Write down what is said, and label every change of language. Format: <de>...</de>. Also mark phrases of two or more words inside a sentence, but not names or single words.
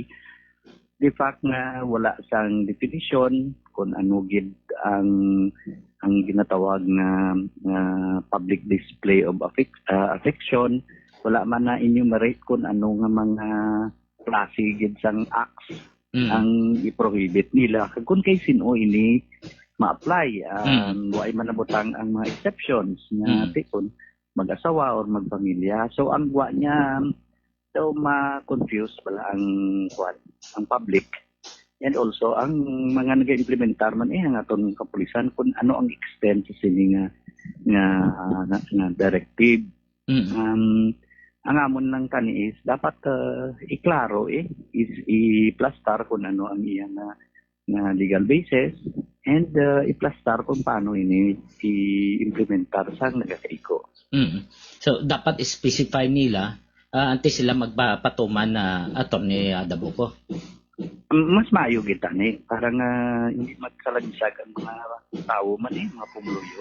<en>the fact</en> <hil>nga wala sang definition kung ano gid ang ginatawag na</hil> <en>public display of affection,</en> <hil>wala man na enumerate kung ano nga mga klase gid sang acts ang i-prohibit nila kung kay sino ini ma-apply. Way man nabutang ang mga exceptions nga tikon mag-asawa or magpamilya. So ang wa niya daw ma-confuse pala ang</hil> <en>public and also</en> <hil>ang mga nag-implementar man ang aton kapulisan kung ano ang extent sa sini nga directive. Ang amon lang kani is dapat iklaro is i-plastar kung ano ang iyang na legal basis and i-plastar kung paano ini i-implementar sa nagakaiko. So dapat specify nila antes sila magpapatuman na Atty. Dabuco. Mas maayo kita ni parang hindi magkalagsag ang mga tao man mga pumuluyo.</hil>